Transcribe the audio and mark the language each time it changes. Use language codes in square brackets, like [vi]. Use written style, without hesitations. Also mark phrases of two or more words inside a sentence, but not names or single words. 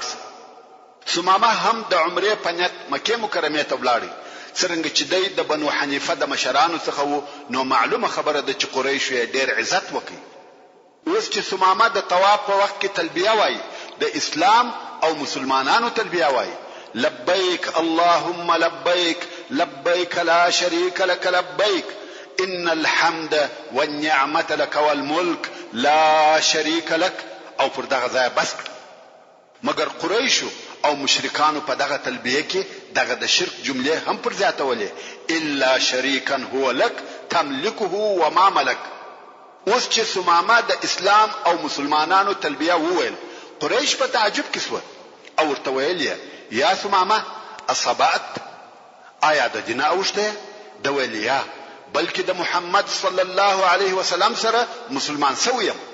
[ps] ثمامه هم د عمرې په نیت مکه مکرمه ته ولاړی. څنګه چې د بنو حنیفه د مشرانو څخه وو، نو معلومه خبره ده چې قریش یې ډېر عزت وکړي. اوس چې ثمامه د طواف په وخت کې تلبیه وایي، د اسلام او مسلمانانو تلبیه وایي، [ar] لبیک اللهم لبیک لبیک لا شریک لك لبیک ان الحمد والنعمه لك والملك لا شریک لك، [ps] او پر دغه ځای بس. مگر قریشو او مشرکانو په دغه تلبیه کې دغه د شرک جمله هم پر زیاتولې، [ar] الا شریکا هو لك تملكه وما ملك. [ps] اوس چې ثمامه د اسلام او مسلمانانو تلبیه وویل، قریش په تعجب کې شو او ورته ویل [ar] یا ثمامه اصابت، [ps] آیا د دین اوشته؟ د ویل یا بلکې د محمد [ar] صلی الله علیه وسلم [ps] سره مسلمان سویم.